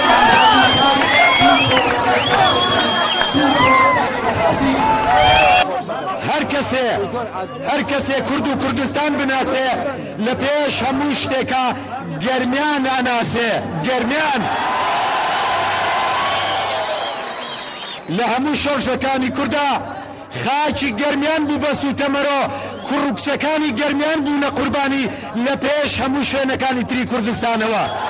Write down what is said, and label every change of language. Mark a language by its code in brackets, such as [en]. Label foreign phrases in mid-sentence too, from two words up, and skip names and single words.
[fa] هر کسی کرد و کردستان بناسه [ckb] لپیش همون شتێکا گەرمیان ئەناسێ گەرمیان لە هەموو شۆڕشەکانی کووردا خاکی گەرمیان بوو بە سوتەمەرۆ کوڕوکچەکانی گەرمیان بوونە قوربانی لە پێش هەموو شوێنەکانی تری کوردستانەوە